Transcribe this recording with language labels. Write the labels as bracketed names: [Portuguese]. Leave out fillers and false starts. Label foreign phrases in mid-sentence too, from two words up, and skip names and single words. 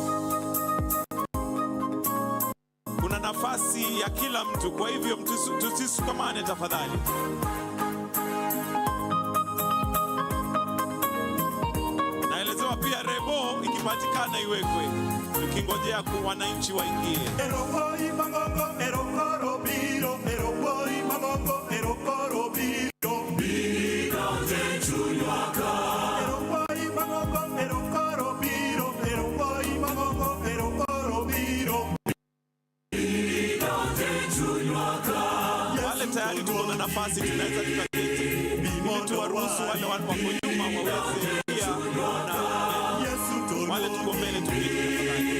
[Swahili] Kuna nafasi ya kila mtu, kwa hivyo tusisukamane tafadhali. Naelezewa pia rebo ikipatikana iwekwe, tukingojea kwa wananchi waingie. Erokoi magongo, erokoro biro, erokoi magongo, erokoro biro, biro jechunyaka. Erokoi magongo, erokoro biro, erokoi magongo, erokoro biro, biro jechunyaka. Wale tayari tuko na nafasi, tunaweza tukaketi, ili tuwaruhusu wale wako nyuma waweze pia kuona. Wale tuko mbele tukiketi.